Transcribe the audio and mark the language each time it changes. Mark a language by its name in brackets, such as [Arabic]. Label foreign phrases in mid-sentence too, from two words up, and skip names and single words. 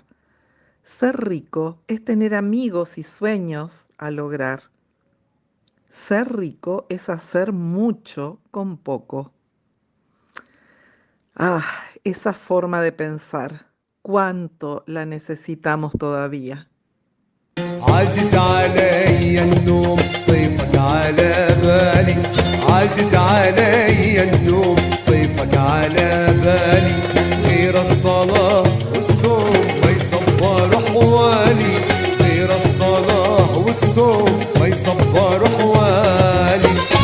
[Spanish] Ser rico es tener amigos y sueños a lograr. Ser rico es hacer mucho con poco. Ah, esa forma de pensar, ¿cuánto la necesitamos todavía? [Arabic] عزيز علي النوم طيفك على بالي عزيز علي النوم طيفك على بالي غير الصلاة والصوم ما يصبر حوالي غير الصلاة والصوم ما يصبر حوالي